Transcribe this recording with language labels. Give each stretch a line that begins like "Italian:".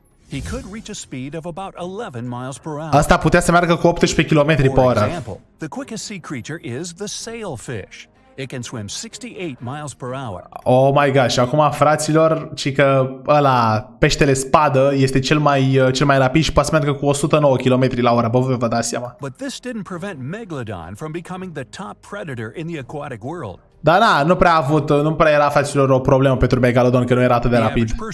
English: He could reach a speed of about 11 miles per hour.
Romanian: Asta putea să meargă cu 18 km pe oră.
English: The quickest sea creature is the sailfish. It can swim 68 miles per hour. Oh my gosh,
Romanian: acum, fraților, ci că ăla, peștele spadă, este cel mai rapid și poate să meargă cu 109 km la oră. Bă, vă dați seama.
English: But this didn't prevent Megalodon from becoming the top predator in the aquatic world.
Romanian: Dar na, nu prea era, fraților, o problemă pentru Megalodon, că nu era atât de rapid.